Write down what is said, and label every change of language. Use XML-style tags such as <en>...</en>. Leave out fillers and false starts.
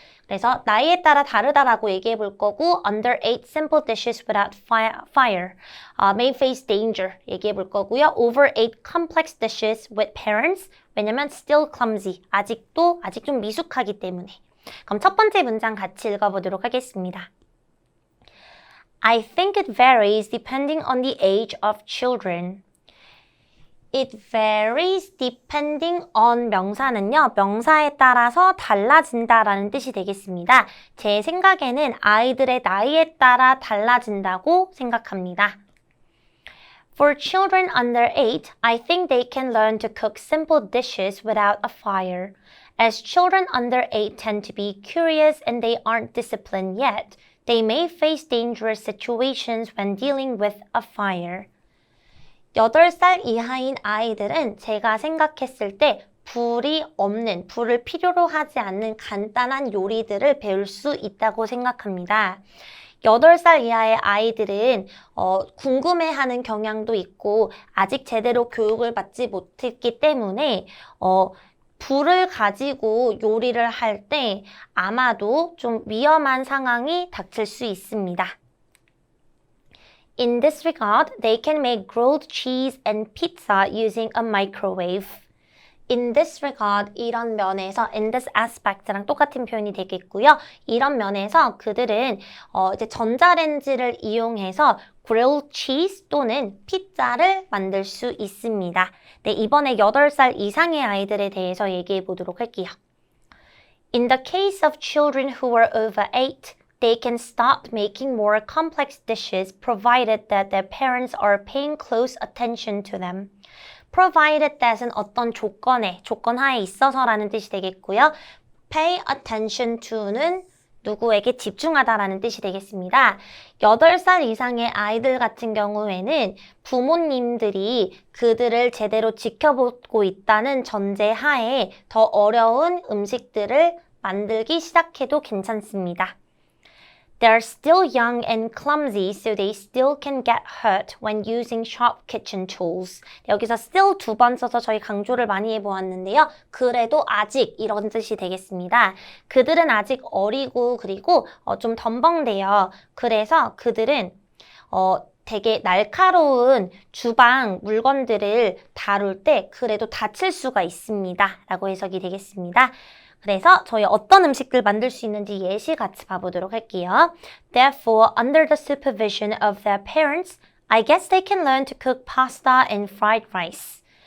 <ko>그래서 나이에 따라 다르다라고 얘기해 볼 거고</ko> <en>under 8 simple dishes without fire may face danger</en> <ko>얘기해 볼 거고요.</ko> <en>over 8 complex dishes with parents</en> <ko>왜냐면</ko> <en>still clumsy</en> <ko>아직 좀 미숙하기 때문에 그럼 첫 번째 문장 같이 읽어보도록 하겠습니다.</ko> <en>I think it varies depending on the age of children. It varies depending on</en> <ko>명사는요. 명사에 따라서 달라진다라는 뜻이 되겠습니다. 제 생각에는 아이들의 나이에 따라 달라진다고 생각합니다.</ko> <en>For children under 8, I think they can learn to cook simple dishes without a fire. As children under 8 tend to be curious and they aren't disciplined yet, they may face dangerous situations when dealing with a fire.</en> <ko>8살 이하인 아이들은 제가 생각했을 때 불을 필요로 하지 않는 간단한 요리들을 배울 수 있다고 생각합니다. 8살 이하의 아이들은 궁금해하는 경향도 있고 아직 제대로 교육을 받지 못했기 때문에 불을 가지고 요리를 할 때 아마도 좀 위험한 상황이 닥칠 수 있습니다.</ko> <en>In this regard, they can make grilled cheese and pizza using a microwave. In this regard,</en> <ko>이런 면에서</ko> <en>in this aspect</en> <ko>랑 똑같은 표현이 되겠고요. 이런 면에서 그들은 이제 전자레인지를 이용해서 grilled cheese 또는 피자를 만들 수 있습니다. 네, 이번에 8살 이상의 아이들에 대해서 얘기해 보도록 할게요.</ko> <en>In the case of children who are over 8, they can start making more complex dishes provided that their parents are paying close attention to them. provided that</en> <ko>은 어떤 조건 하에 있어서라는 뜻이 되겠고요.</ko> <en>pay attention to</en> <ko>는 누구에게 집중하다라는 뜻이 되겠습니다. 8살 이상의 아이들 같은 경우에는 부모님들이 그들을 제대로 지켜보고 있다는 전제 하에 더 어려운 음식들을 만들기 시작해도 괜찮습니다.</ko> <en>They're still young and clumsy, so they still can get hurt when using sharp kitchen tools.</en> <ko>여기서 still 2번 써서 저희 강조를 많이 해보았는데요. 그래도 아직 이런 뜻이 되겠습니다. 그들은 아직 어리고 그리고 좀 덤벙대요. 그래서 그들은 되게 날카로운 주방 물건들을 다룰 때 그래도 다칠 수가 있습니다. 라고 해석이 되겠습니다. 그래서 저희 어떤 음식들 만들 수 있는지 예시 같이 봐보도록 할게요.</ko> <en>Therefore, under the supervision of their parents, I guess they can learn to cook pasta and fried rice.</en>